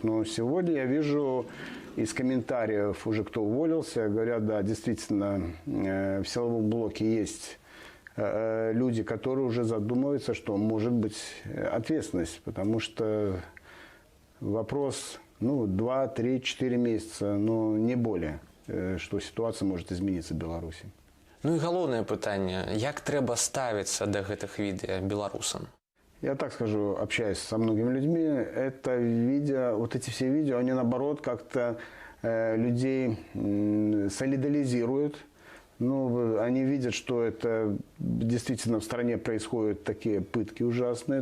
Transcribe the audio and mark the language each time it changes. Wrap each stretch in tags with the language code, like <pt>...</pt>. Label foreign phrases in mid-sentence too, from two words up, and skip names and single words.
<ru>Но сегодня я вижу из комментариев уже, кто уволился, говорят, да, действительно, в силовом блоке есть люди, которые уже задумываются, что может быть ответственность, потому что вопрос, ну, 2, 3, 4 месяца, но не более, что ситуация может измениться в Беларуси.</ru> <be>Ну и галоўнае пытанне, як трэба ставіцца да гэтых відэа беларусам?</be> <ru>Я так скажу, общаясь со многими людьми, это видео, вот эти все видео, они наоборот как-то людей солидаризируют. Ну, они видят, что это действительно в стране происходят такие пытки ужасные.</ru>